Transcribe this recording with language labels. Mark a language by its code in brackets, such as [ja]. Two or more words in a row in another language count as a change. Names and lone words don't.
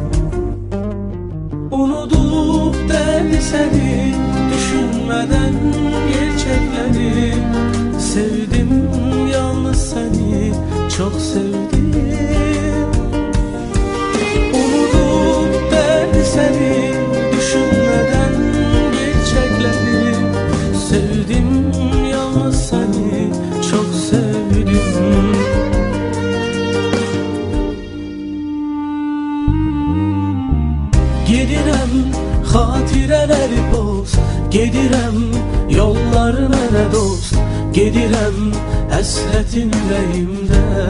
[tr] Unutup derdi seni düşünmeden gerçekleri, sevdim yalnız seni, çok sevdim. Unutup derdi seni düşünmeden gerçekleri, sevdim yalnız seni, çok sevdim. [az] Gedirəm xatirələri boz, gedirəm yollarına nə dost, gedirəm həsrətin ürəyimdə.